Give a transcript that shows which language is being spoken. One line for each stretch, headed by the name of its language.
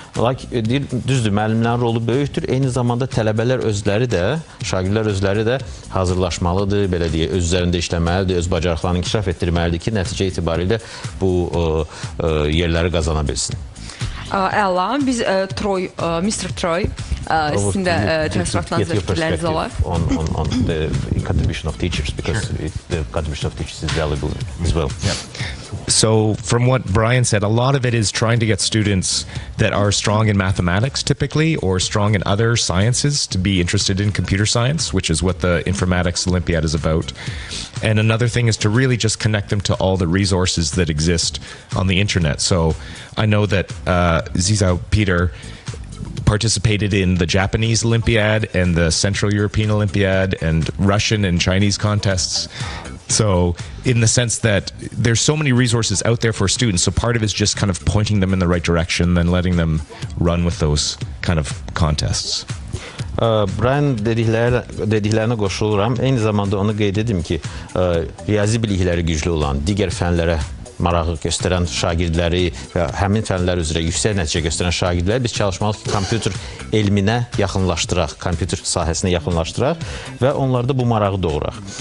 Azerbaijani: Lakin düzdür, müəllimlərin rolu böyükdür. Eyni zamanda tələbələr özləri də, şagirdlər özləri də hazırlaşmalıdır, belə deyək, öz üzərində işləməlidir, öz bacarıqlarını inkişaf etdirməlidir ki, nəticə etibarilə bu yerləri qazana bilsin. Əla, biz Troy, Mr. Troy, sizin də təəssüratlarınızda fikirləriniz olar.
English: On the contribution of teachers, because the contribution of teachers is valuable as well. Yeah. So from what Brian said, a lot of it is trying to get students that are strong in mathematics typically or strong in other sciences to be interested in computer science, which is what the Informatics Olympiad is about. And another thing is to really just connect them to all the resources that exist on the internet. So I know that Zizao Peter participated in the Japanese Olympiad and the Central European Olympiad and Russian and Chinese contests. So in the sense that there's so many resources out there for students, so part of it is just kind of pointing them in the right direction and letting them run with those kind of contests.
Azerbaijani: Brian dediklərinə qoşuluram. Eyni zamanda onu qeyd edim ki, riyazi bilikləri güclü olan, digər fənlərə marağı göstərən şagirdləri və həmin fənlər üzrə yüksək nəticə göstərən şagirdləri biz çalışmalıyıq ki, kompüter elminə yaxınlaşdıraq, kompüter sahəsinə yaxınlaşdıraq və onlarda bu marağı doğuraq.